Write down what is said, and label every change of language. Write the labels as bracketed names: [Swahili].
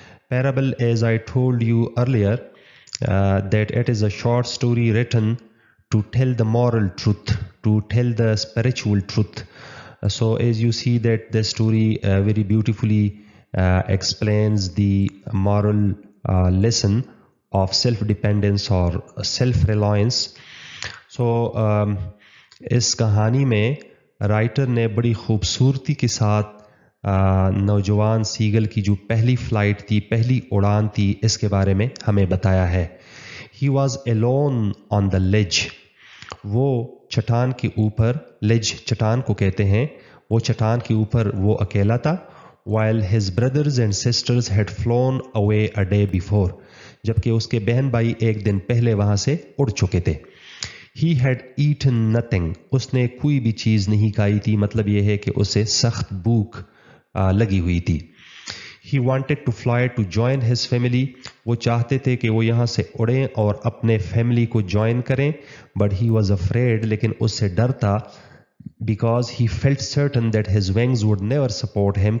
[English] Parable, as I told you earlier, that it is a short story written to tell the moral truth, to tell the spiritual truth. So as you see that the story very beautifully explains the moral lesson of self-dependence or self-reliance. [Urdu] So اس کہانی میں writer نے بڑی خوبصورتی کے ساتھ نوجوان سیگل کی جو پہلی فلائٹ تھی، پہلی اڑان تھی، اس کے بارے میں ہمیں بتایا ہے. [English] He was alone on the ledge. [Urdu] وہ چٹان کے اوپر، لیج چٹان کو کہتے ہیں، وہ چٹان کے اوپر وہ اکیلا تھا. [English] while his brothers and sisters had flown away a day before. [Urdu] جبکہ اس کے بہن بھائی ایک دن پہلے وہاں سے اڑ چکے تھے. [English] He had eaten nothing. [Urdu] اس نے کوئی بھی چیز نہیں کھائی تھی. مطلب یہ ہے کہ اسے سخت بھوک لگی ہوئی تھی. [English] He wanted to fly to join his family. [Urdu] وہ چاہتے تھے کہ وہ یہاں سے اڑیں اور اپنے فیملی کو جوائن کریں. [English] But he was afraid. [Urdu] لیکن اس سے ڈر تھا. [English] Because he felt certain that his wings would never support him.